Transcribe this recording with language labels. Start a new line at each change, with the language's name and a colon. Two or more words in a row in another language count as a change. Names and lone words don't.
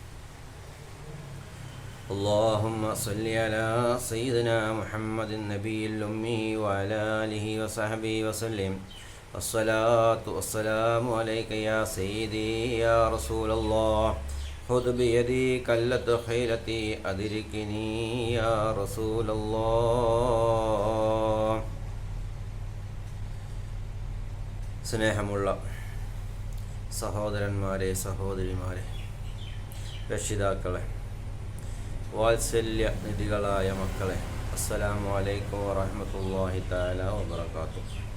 Arabic: اللهم صل على سيدنا محمد النبي الأمي وعلى آله وصحبه وسلم الصلاة والسلام عليك يا سيدي يا رسول الله خذ بيدي كلت خيلتي أدركني يا رسول الله.
Malayalam: സ്നേഹമുള്ള സഹോദരന്മാരെ, സഹോദരിമാരെ, രക്ഷിതാക്കളെ, വാത്സല്യ നിധികളായ മക്കളെ,
Arabic: السلام عليكم ورحمة الله تعالى وبركاته.